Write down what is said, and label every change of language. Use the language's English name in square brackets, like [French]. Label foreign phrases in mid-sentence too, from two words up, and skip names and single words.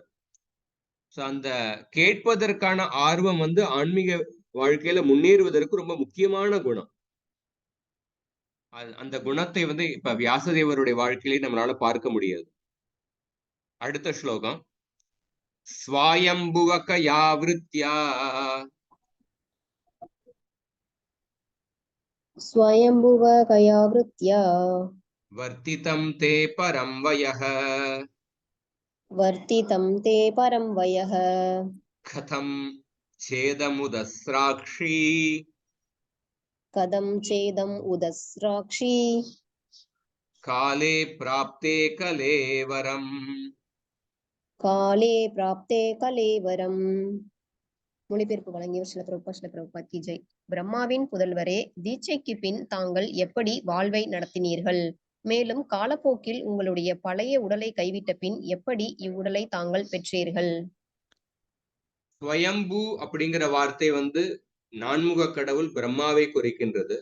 [Tamil] சோ அந்த கேட்பதற்கான ஆர்வம் வந்து ஆன்மீக வாழ்க்கையில முன்னேறுவதற்கு ரொம்ப முக்கியமான குணம். அந்த குணத்தை வந்து இப்ப வியாசதேவருடைய வாழ்க்கையிலே நம்மளால பார்க்க முடியாது. அடுத்த ஸ்லோகம். [Sanskrit] स्वायम्भुवकया वृत्त्या स्वयंभुवकया वृत्त्या वर्तितं ते परं वयः वर्तितं ते परं वयः कदं चेदमुदस्राक्षी कदं चेदम् उदस्राक्षी काले प्राप्ते कलेवरम्. काले प्राप्ते कलेवरम्. [Tamil] மொழிபெயர்ப்பு வழங்கியவர் சில பிரபுபாத் [Hindi] की जय. [Tamil] பிரம்மாவின் புதல்வரே, தீட்சைக்கு பின் தாங்கள் எப்படி வாழ்வை நடத்தினீர்கள்? மேலும் காலப்போக்கில் உங்களுடைய பழைய உடலை கைவிட்ட பின் எப்படி இவ்வுடலை தாங்கள் பெற்றீர்கள்? ஸ்வயம்பு அப்படிங்கிற வார்த்தை வந்து நான்முக கடவுள் பிரம்மாவை குறிக்கின்றது.